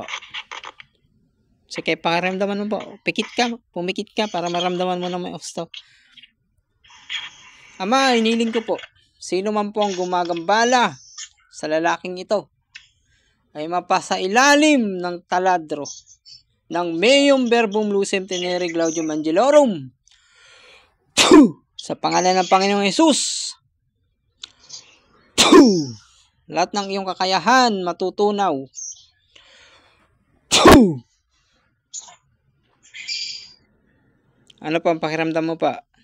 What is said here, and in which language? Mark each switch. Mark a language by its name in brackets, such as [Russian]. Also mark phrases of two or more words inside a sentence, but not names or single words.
[Filipino] Sige, pakiramdaman mo po. Pumikit ka para maramdaman mo na may gusto. Ama, hiniling ko po. Sino man po ang gumagambala sa lalaking ito ay mapasa ilalim ng taladro ng [Latin] meum verbum lucem tenere glaudium angelorum. [Filipino] Sa pangalan ng Panginoong Jesus. Lahat ng iyong kakayahan matutunaw. Ano pa ang pakiramdam mo pa?